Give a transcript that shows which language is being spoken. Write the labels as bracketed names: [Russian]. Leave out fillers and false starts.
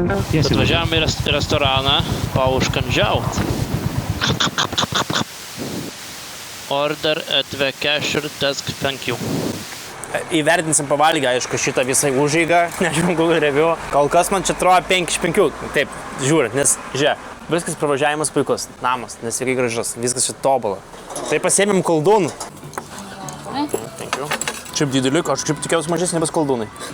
[Lithuanian] Tiesiai. Atvažiavam į restoraną, paužkandžiaut. [English] Order at the cashier desk, thank you. [Lithuanian] Įvertinsim pavalgę, aišku, šitą visą užeigą, nežinau, Google review. Kol kas man čia atrodo 5 iš 5. Taip, žiūrint, nes, žiūrėk, viskas pravažiavimas puikus, namas, nesveikai gražus, viskas čia tobula. Tai pasiėmėm koldūnų. [English] Thank you. [Lithuanian] Šiaip dideliu, aš kaip tikėjausi mažesnė nebes koldūnai.